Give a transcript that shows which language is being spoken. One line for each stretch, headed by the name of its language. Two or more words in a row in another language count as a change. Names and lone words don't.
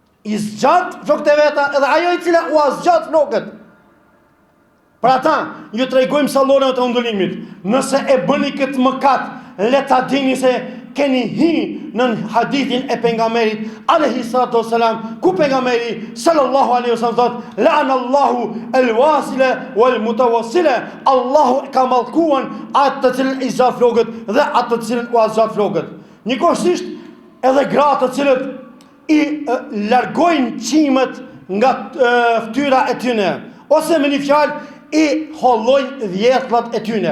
Albanian: i zgjat flokët e veta edhe ajo i cila u zgjat flokët. Për ata, ju tregojmë sallorën të undulimit. Nëse e bëni këtë mëkat, le ta dini se keni hi në hadithin e pejgamberit
Arabic: alayhi salatu wasalam,
Albanian: ku pejgamberi
Arabic: sallallahu alaihi wasallam
Albanian: thot:
Arabic: "La'anallahu al-wasila wal-mutawassila."
Albanian: Allahu ka mallkuar atë të cilën i zgjat flokët dhe atë të cilën u zgjat flokët. Njëkohësisht edhe gratë të cilët i largojnë qimet nga fytyra e tyre, ose me një fjalë i hollojnë vjetrat e tyre.